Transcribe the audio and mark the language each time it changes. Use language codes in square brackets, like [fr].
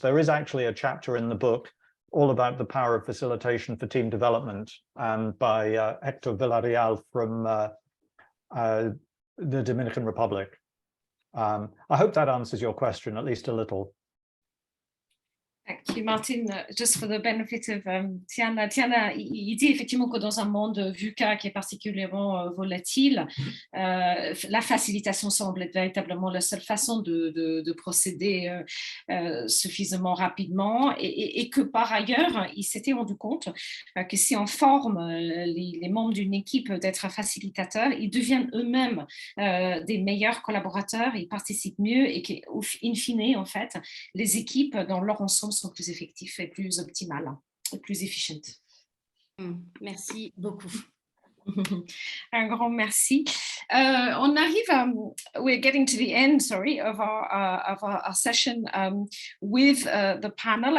[en] There is actually a chapter in the book all about the power of facilitation for team development, by Hector Villarreal from the Dominican Republic. I hope that answers your question, at least a little. Thank you, Martin. Just for the benefit of Tiana, [fr] il dit effectivement que dans un monde VUCA qui est particulièrement volatile, la facilitation semble être véritablement la seule façon de procéder suffisamment rapidement, et que par ailleurs, il s'était rendu compte que si on forme les membres d'une équipe d'être facilitateurs, ils deviennent eux-mêmes des meilleurs collaborateurs, ils participent mieux, et qu'in fine, en fait, les équipes dans leur ensemble sont plus effectifs et plus optimales et plus efficientes. Merci beaucoup. Un grand merci. On arrive, [en] we're getting to the end, sorry, of our session with the panel.